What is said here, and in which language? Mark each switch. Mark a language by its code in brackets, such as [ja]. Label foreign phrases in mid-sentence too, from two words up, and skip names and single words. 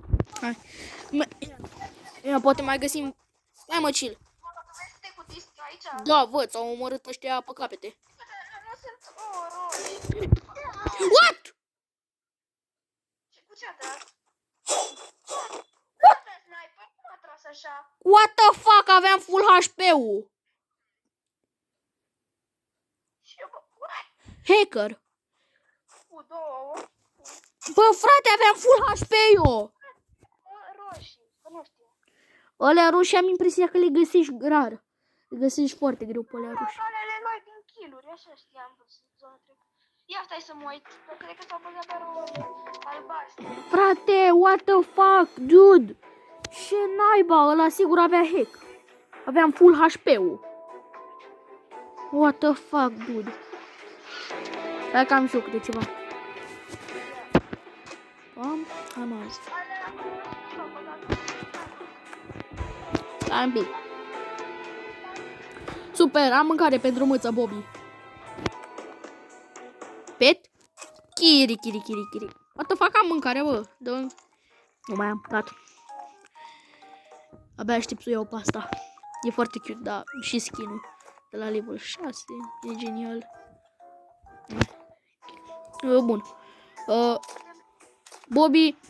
[ro] Hai. Ia, poate mai găsim... Hai, mă, chill. Vezi te cu disc aici? Da, văd, s-au omorât ăștia pe capete. Nu sunt oroi. [en] What? [ro] Ce cu ce-a dat? Sniper, cum a tras așa? [en] What the fuck? [ro] Aveam [en] full HP-ul. [ro] Și eu, what? Hacker. Cu două. Bă, frate, aveam [en] full HP [ro] eu. Roșii, că nu știu. Alea roșii am impresia că le găsești rar. Le găsești foarte greu pe alea roșii. Alele noi din kill-uri, așa știam zona trecută. Ia stai să mă uit, că cred că s-au băgat doar o albastru. Frate, [en] what the fuck, dude? [ro] Ce naiba, ăla sigur avea hack. Aveam [en] full HP-ul. What the fuck, dude? [ro] Hai că am și eu câte ceva. Am azi. Stai un pic. Super, am mâncare pentru mâță, Bobby. [en] Pet? Chiri. What the fuck, [ro] am mâncare, bă. Nu mai am, gata. Abia aștept să iau pe asta. E foarte cute, da, și skin-ul de la level 6. E genial. Bun. Bobby.